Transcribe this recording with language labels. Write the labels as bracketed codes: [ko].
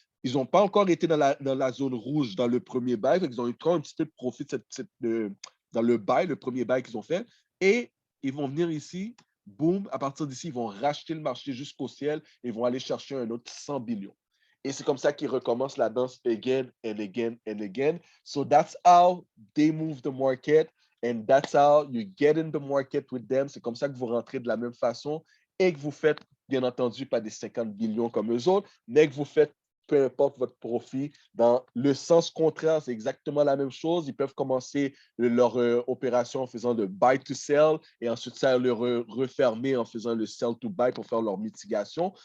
[fr] Ils n'ont pas encore été dans la zone rouge dans le premier buy. Fait qu'ils ont eu un petit peu de profit dans le buy, le premier buy qu'ils ont fait. Et ils vont venir ici. Boom, à partir d'ici, ils vont racheter le marché jusqu'au ciel et ils vont aller chercher un autre 100 billions. Et c'est comme ça qu'ils recommencent la danse [en] again and again and again. So that's how they move the market and that's how you get in the market with them. [fr] C'est comme ça que vous rentrez de la même façon et que vous faites, bien entendu, pas des 50 billions comme eux autres, mais que vous faites peu importe votre profit. Dans le sens contraire, c'est exactement la même chose. Ils peuvent commencer leur opération en faisant le buy to sell et ensuite ça le refermer en faisant le sell to buy pour faire leur mitigation.